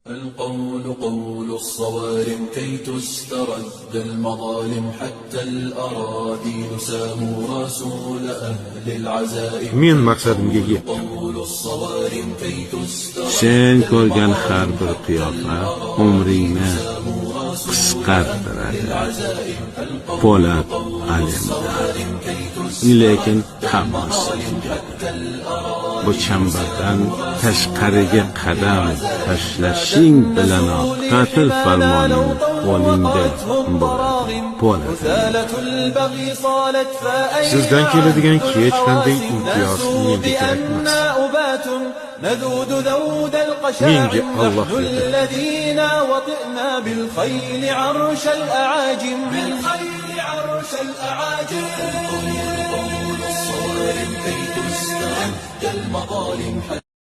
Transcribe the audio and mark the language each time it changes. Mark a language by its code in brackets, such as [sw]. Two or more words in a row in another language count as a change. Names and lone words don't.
[ar] القول قول الصوارم كي تسترد المظالم حتى الأراضي ساموا رسول أهل العزائم [uz] Men maqsadimga yetdim. [ar] قول الصوارم كي تسترد [uz] Sen ko'rgan har bir qiyofa umringni qisqartiradi. Po'lat alimdan. Lekin hammasi bu chambardan tashqariga qadam tashlashing bilanoq qatl farmoning qo'lingda bo'ladi. Po'lat. Sizdan keladigan hech qanday imtiyoz menga kerak emas. [ar] نذود ذود القشاعر نحن الذين وطئنا بالخيل عرش الأعاجم قول الصوارم كي تسترد المظالم